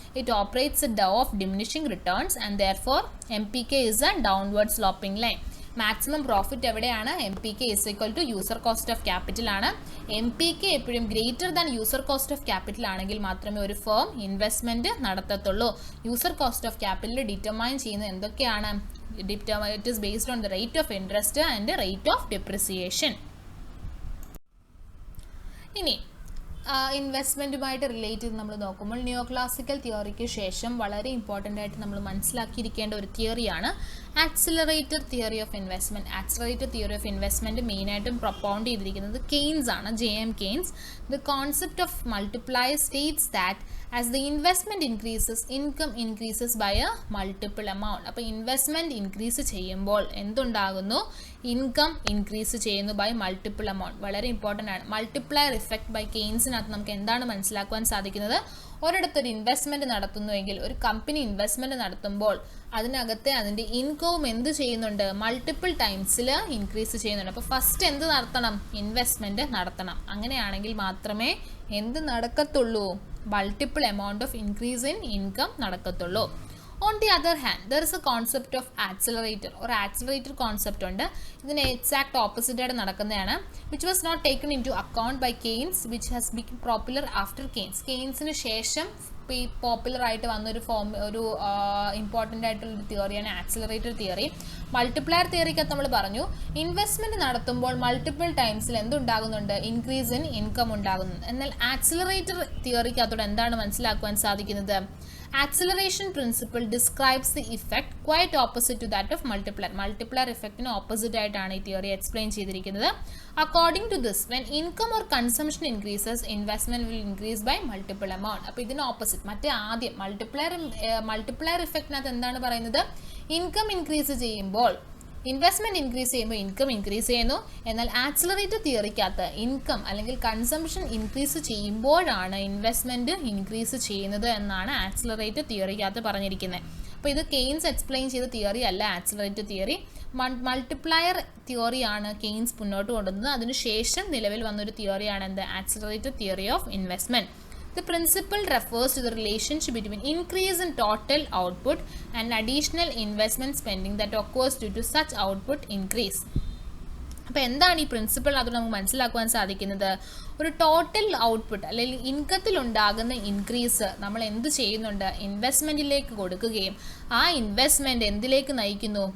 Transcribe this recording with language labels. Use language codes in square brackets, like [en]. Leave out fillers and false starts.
[en] It operates a law of diminishing returns and therefore MPK is a downward sloping line. [ml] Maximum profit എവിടെയാണ്? [en] MPK is equal to user cost of capital [ml] ആണ്. MPK എപ്പോഴും greater than user cost of capital ആണെങ്കിൽ മാത്രമേ ഒരു firm investment നടത്തത്തുള്ളൂ. User cost of capital determine ചെയ്യുന്നത് എന്തൊക്കെയാണ്? [en] It is based on the rate of interest and the rate of depreciation. [ml] ഇനി ഇൻവെസ്റ്റ്മെൻറ്റുമായിട്ട് relate ചെയ്ത് നമ്മൾ നോക്കുമ്പോൾ നിയോക്ലാസിക്കൽ തിയറിക്ക് ശേഷം വളരെ ഇമ്പോർട്ടൻ്റ് ആയിട്ട് നമ്മൾ മനസ്സിലാക്കിയിരിക്കേണ്ട ഒരു തിയറിയാണ് accelerator theory of investment. Accelerator theory of investment മെയിനായിട്ടും പ്രൊപ്പൗണ്ട് ചെയ്തിരിക്കുന്നത് കെയ്ൻസ് ആണ്, JM Keynes. [en] The concept of multiplier states that as the investment increases, income increases by a multiple amount. [ml] അപ്പോൾ ഇൻവെസ്റ്റ്മെൻറ്റ് ഇൻക്രീസ് ചെയ്യുമ്പോൾ എന്തുണ്ടാകുന്നു? ഇൻകം ഇൻക്രീസ് ചെയ്യുന്നു by multiple amount. വളരെ important ആണ്. Multiplier effect by കെയ്ൻസിനകത്ത് നമുക്ക് എന്താണ് മനസ്സിലാക്കുവാൻ സാധിക്കുന്നത്? ഒരിടത്തൊരു ഇൻവെസ്റ്റ്മെൻറ്റ് നടത്തുന്നുവെങ്കിൽ, ഒരു കമ്പനി ഇൻവെസ്റ്റ്മെൻറ്റ് നടത്തുമ്പോൾ അതിനകത്തെ അതിൻ്റെ ഇൻകവും എന്ത് ചെയ്യുന്നുണ്ട്? മൾട്ടിപ്പിൾ ടൈംസിൽ ഇൻക്രീസ് ചെയ്യുന്നുണ്ട്. അപ്പോൾ ഫസ്റ്റ് എന്ത് നടത്തണം? ഇൻവെസ്റ്റ്മെൻറ്റ് നടത്തണം. അങ്ങനെയാണെങ്കിൽ മാത്രമേ എന്ത് നടക്കത്തുള്ളൂ? Multiple amount of increase in income നടക്കത്തുള്ളൂ. [en] On the other hand, there is a concept of accelerator. [ml] ഒരു ആക്സിലറേറ്റർ കോൺസെപ്റ്റ് ഉണ്ട്. ഇതിന് എക്സാക്ട് ഓപ്പോസിറ്റ് ആയിട്ട് നടക്കുന്നതാണ്. [en] Which was not taken into account by Keynes which has become popular after Keynes. [ml] കെയ്ൻസിന് ശേഷം popular ആയിട്ട് വന്നൊരു important ആയിട്ടുള്ളൊരു തിയറിയാണ് accelerator theory. Multiplier തിയറിക്കകത്ത് നമ്മൾ പറഞ്ഞു ഇൻവെസ്റ്റ്മെൻറ്റ് നടത്തുമ്പോൾ മൾട്ടിപ്പിൾ ടൈംസിൽ എന്തുണ്ടാകുന്നുണ്ട്? ഇൻക്രീസ് ഇൻ ഇൻകം ഉണ്ടാകുന്നു. എന്നാൽ ആക്സിലറേറ്റർ തിയറിക്കകത്തോടെ എന്താണ് മനസ്സിലാക്കുവാൻ സാധിക്കുന്നത്? [en] Acceleration principle describes the effect quite opposite to that of multiplier. [ml] Multiplier effectന് opposite ആയിട്ടാണ് ഈ തിയറി എക്സ്പ്ലെയിൻ ചെയ്തിരിക്കുന്നത്. [en] According to this, when income or consumption increases, investment will increase by multiple amount. [ml] അപ്പോൾ ഇതിന് ഓപ്പോസിറ്റ്. മറ്റേ ആദ്യം മൾട്ടിപ്ലയർ ഇഫക്റ്റിനകത്ത് എന്താണ് പറയുന്നത്? Income increase ചെയ്യുമ്പോൾ ഇൻവെസ്റ്റ്മെൻറ്റ് ഇൻക്രീസ് ചെയ്യുമ്പോൾ ഇൻകം ഇൻക്രീസ് ചെയ്യുന്നു. എന്നാൽ ആക്സിലറേറ്റർ തിയറിക്കകത്ത് ഇൻകം അല്ലെങ്കിൽ കൺസംഷൻ ഇൻക്രീസ് ചെയ്യുമ്പോഴാണ് ഇൻവെസ്റ്റ്മെൻറ്റ് ഇൻക്രീസ് ചെയ്യുന്നത് എന്നാണ് ആക്സിലറേറ്റർ തിയറിക്കകത്ത് പറഞ്ഞിരിക്കുന്നത്. അപ്പോൾ ഇത് കെയ്ൻസ് എക്സ്പ്ലെയിൻ ചെയ്ത തിയറി അല്ല ആക്സിലറേറ്റർ തിയറി. മൾട്ടിപ്ലയർ തിയറിയാണ് കെയ്ൻസ് മുന്നോട്ട് കൊണ്ടുവന്നത്. അതിനുശേഷം നിലവിൽ വന്നൊരു തിയറിയാണ് എന്ത്? Accelerator theory of investment. [en] The principle refers to the relationship between increase in total output and additional investment spending that occurs due to such output increase. [ml] അപ്പോൾ എന്താണ് ഈ പ്രിൻസിപ്പിൾ? അത് നമുക്ക് മനസ്സിലാക്കുവാൻ സാധിക്കുന്നത് ഒരു ടോട്ടൽ ഔട്ട്പുട്ട് അല്ലെങ്കിൽ ഇൻകത്തിലുണ്ടാകുന്ന ഇൻക്രീസ് നമ്മൾ എന്ത് ചെയ്യുന്നുണ്ട്? ഇൻവെസ്റ്റ്മെൻറ്റിലേക്ക് കൊടുക്കുകയും ആ ഇൻവെസ്റ്റ്മെൻറ്റ് എന്തിലേക്ക് നയിക്കുന്നു?